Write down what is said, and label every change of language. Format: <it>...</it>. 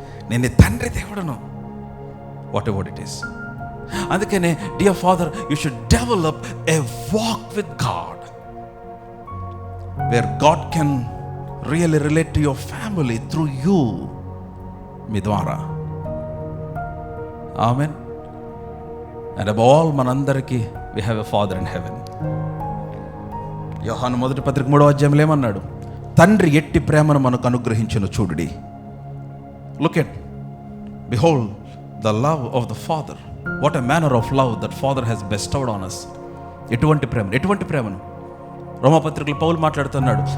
<te>నేను నీ తండ్రి దేవుడును.</te> <en>Whatever it is. అందుకనే dear father, you should develop a walk with God where God can really relate to your family through you,</en> <te>మీ ద్వారా. Amen.</te> <en>and above all,</en> <te>మనందరికీ</te> <en>we have a father in heaven.</en> <te>యోహాను మొదటి పత్రిక 3వ అధ్యాయంలో ఏమన్నాడు? తండ్రి ఎట్టి ప్రేమను మనకు అనుగ్రహించును చూడుడి.</te> <en>Look at, behold the love of the father. What a manner of love that father has bestowed on us.</en> <te>ఎటువంటి ప్రేమను రోమపత్రికలో పౌలు మాట్లాడుతున్నాడు.</te>